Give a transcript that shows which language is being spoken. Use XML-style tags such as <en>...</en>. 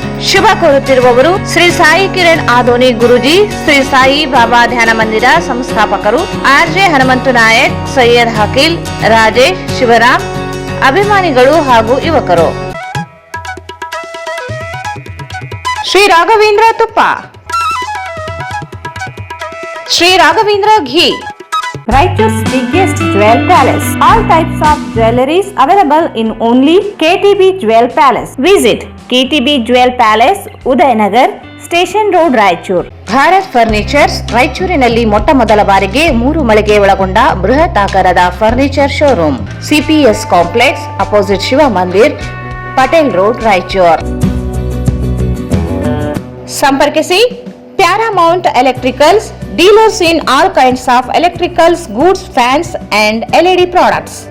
<kn>ಶುಭ ಕೋರುತ್ತಿರುವವರು ಶ್ರೀ ಸಾಯಿ ಕಿರಣ್ ಆದೋನಿ ಗುರುಜಿ, ಶ್ರೀ ಸಾಯಿ ಬಾಬಾ ಧ್ಯಾನ ಮಂದಿರ ಸಂಸ್ಥಾಪಕರು, ಆರ್ಜೆ ಹನುಮಂತು ನಾಯಕ್, ಸೈಯದ್ ಹಕೀಲ್, ರಾಜೇಶ್, ಶಿವರಾಮ್, ಅಭಿಮಾನಿಗಳು ಹಾಗೂ ಯುವಕರು.</kn> <en>ಶ್ರೀ ರಾಘವೇಂದ್ರ ತುಪ್ಪ, Shri Raghavendra ghee, Raichur's biggest jewel palace. All types of jewelries available in only KTB Jewel Palace. Visit KTB Jewel Palace, Udayanagar, Station Road, Raichur.</en> <kn>Bharat furnitures ರಾಯಚೂರಿನಲ್ಲಿ ಮೊಟ್ಟ ಮೊದಲ ಬಾರಿಗೆ 3 ಮಳಿಗೆ ಒಳಗೊಂಡ ಬೃಹತ್ ಆಕಾರದ furniture showroom.</kn> <en>CPS complex, opposite Shiva Mandir, Patel road, Raichur. ಸಂಪರ್ಕಿಸಿ Paramount Electricals, dealers in all kinds of electricals, goods, fans and LED products.</en>